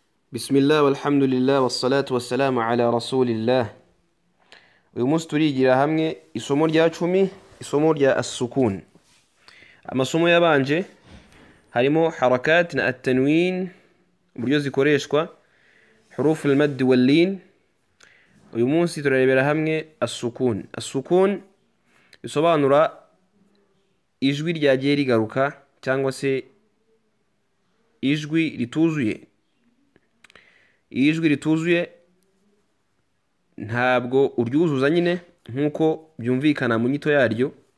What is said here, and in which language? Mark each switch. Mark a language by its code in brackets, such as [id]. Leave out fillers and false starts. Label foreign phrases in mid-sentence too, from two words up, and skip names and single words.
[ar] بسم الله والحمد لله والصلاة والسلام على رسول الله. [rw] uyu munsi turigira hamwe isomo rya 10 isomo rya as-sukun. Amasomo yabanje harimo harakat na at-tanwin uburyo zikoreshwa, [ar] حروف المد واللين. [rw] uyu munsi turarebera hamwe as-sukun. As-sukun bisobanura ijwi ryagiye rigaruka cyangwa se ijwi rituzuye. Ijwi rituzuye ntabwo uryuzuza nyine nkuko byumvikana mu nyito yaryo.